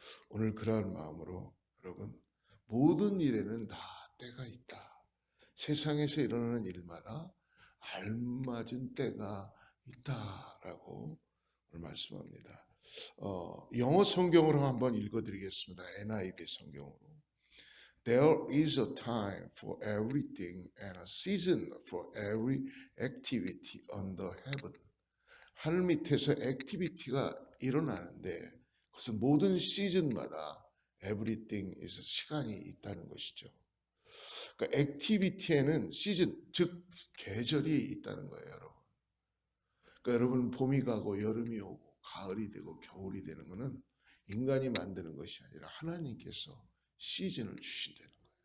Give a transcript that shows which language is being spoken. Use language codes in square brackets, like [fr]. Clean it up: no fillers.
[ko] 오늘 그러한 마음으로 여러분, 모든 일에는 다 때가 있다. 세상에서 일어나는 일마다 알맞은 때가 있다라고 오늘 말씀합니다. 영어 성경으로 한번 읽어드리겠습니다. NIV 성경으로. [en] There is a time for everything and a season for every activity under heaven. [ko] 하늘 밑에서 액티비티가 일어나는데 그것은 모든 시즌마다 everything에서 시간이 있다는 것이죠. 그러니까 액티비티에는 시즌, 즉 계절이 있다는 거예요, 여러분. 그러니까 여러분, 봄이 가고 여름이 오고 가을이 되고 겨울이 되는 것은 인간이 만드는 것이 아니라 하나님께서 시즌을 주신다는 거예요.